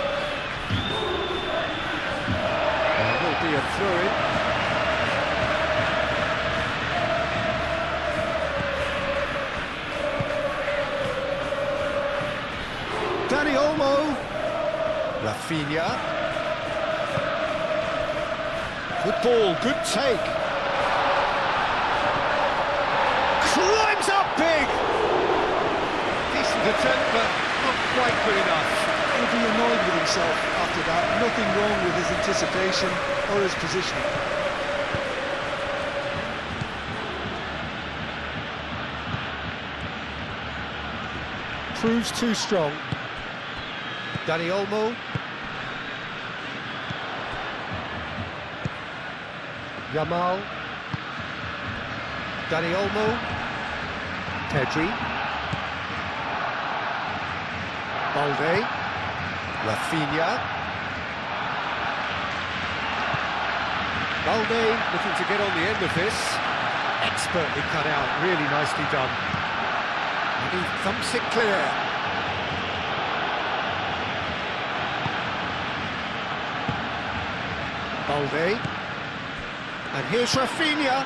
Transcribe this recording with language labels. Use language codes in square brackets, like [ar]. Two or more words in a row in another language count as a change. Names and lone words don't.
[en] There will be a throw-in. Dani Olmo. Rafinha. Good ball, good take. Climbs up big! Decent attempt, but not quite good enough. He'll be annoyed with himself after that. Nothing wrong with his anticipation or his positioning. Proves too strong. Dani Olmo. Yamal. Dani Olmo, Pedri, Balde, Rafinha, Balde looking to get on the end of this, expertly cut out, really nicely done, and he thumps it clear. Balde, and here's Rafinha.